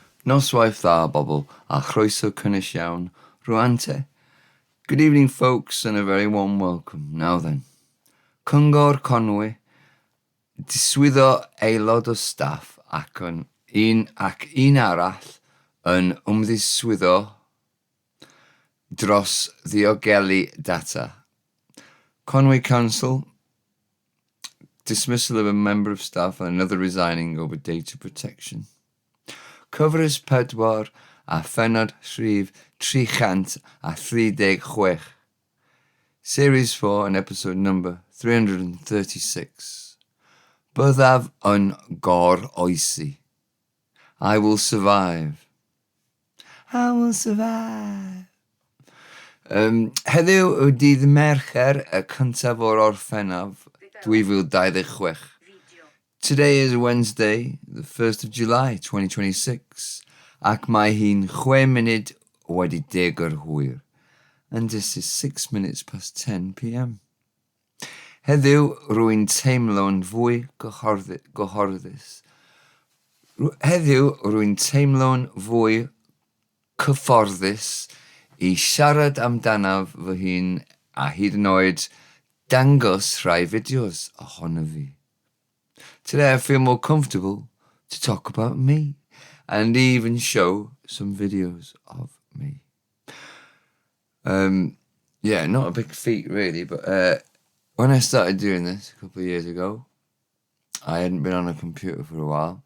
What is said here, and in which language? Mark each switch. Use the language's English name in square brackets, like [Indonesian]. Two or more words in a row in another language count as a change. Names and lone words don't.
[Welsh] Noswaith dda, bobol, a chroeso cynnes iawn, rwan te. [English] Good evening, folks, and a very warm welcome. Now then, [Welsh] Cyngor Conwy, Diswyddo aelod o staff ac un arall yn ymddiswyddo dros ddiogelu data. [English] Conwy Council, dismissal of a member of staff and another resigning over data protection. [Welsh] Cyfres pedwar a phennod rhif, chant a chwech. [English] Series 4 and episode number 336. [Welsh] Byddaf Yn Goroesi. [English] I will survive. I will survive. [Welsh] Heddiw yw dydd Mercher y cyntaf o'r Orffennaf 2026. [English] Today is Wednesday, the 1st of July 2026, [Welsh] ac mae hi'n 6 munud wedi 10 o'r hwyr, [English] and this is 6 minutes past 10 p.m. [Welsh] Heddiw rwy'n teimlo'n fwy gyhoeddus. Heddiw rwy'n teimlo'n fwy cyfforddus i siarad amdanaf fy hun a hyd yn oed dangos rhai fideos ohono fi. [English] Today I feel more comfortable to talk about me and even show some videos of me. Yeah, not a big feat really, but when I started doing this a couple of years ago, I hadn't been on a computer for a while.